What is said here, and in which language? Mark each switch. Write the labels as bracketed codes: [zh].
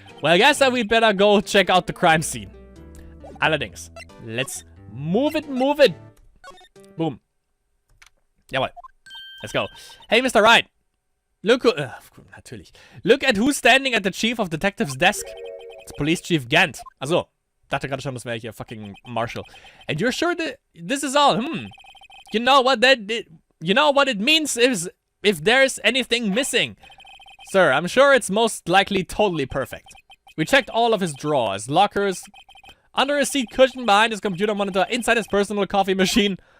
[en] Well, I guess we better go check out the crime scene. [de] Allerdings. [en] Let's move it. Boom. [de] Jawohl. [en] Let's go. Hey, Mr. Wright. Look who... [de] natürlich. [en] Look at who's standing at the chief of detective's desk. It's Police Chief Gant. [de] Also, dachte gerade schon, das wäre hier fucking Marshal. [en] And you're sure that this is all? You know what it means is if there's anything missing. Sir, I'm sure it's most likely totally perfect. We checked all of his drawers, lockers, under his seat cushion, behind his computer monitor, inside his personal coffee machine.